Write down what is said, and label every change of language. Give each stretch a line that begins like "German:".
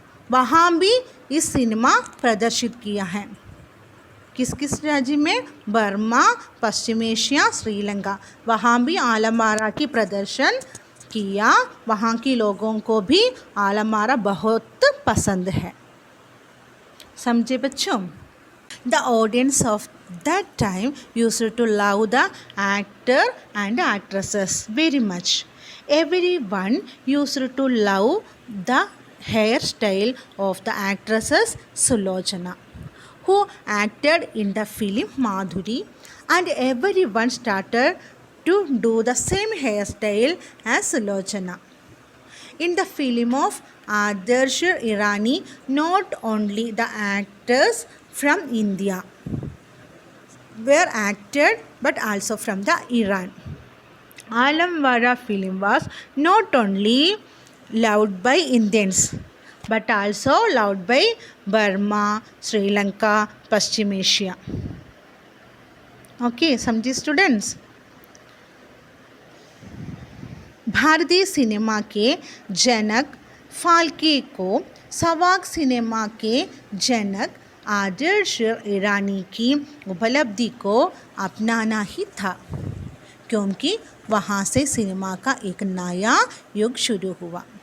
Hindi: वहाँ भी इस सिनेमा प्रदर्शित किया है। किस किस राज्य में? बर्मा, पश्चिम एशिया, श्रीलंका, वहाँ भी आलम आरा की प्रदर्शन किया। वहाँ के लोगों को भी आलम आरा बहुत पसंद है। समझे बच्चों?
English: The audience of that time used to love the actor and actresses very much. Everyone used to love the hairstyle of the actresses Sulochana, who acted in the film Madhuri, and everyone started to do the same hairstyle as Sulochana. In the film of Adarsh Irani, not only the actors from India were acted but also from the Iran. Alam Wara film was not only loved by Indians but also loved by Burma, Sri Lanka, Paschim Asia.
Hindi: Okay, समझिए students. भारतीय cinema के जनक फाल्के को सवाक cinema के जनक आदर्श ईरानी की उपलब्धि को अपनाना ही था, क्योंकि वहाँ से सिनेमा का एक नया युग शुरू हुआ।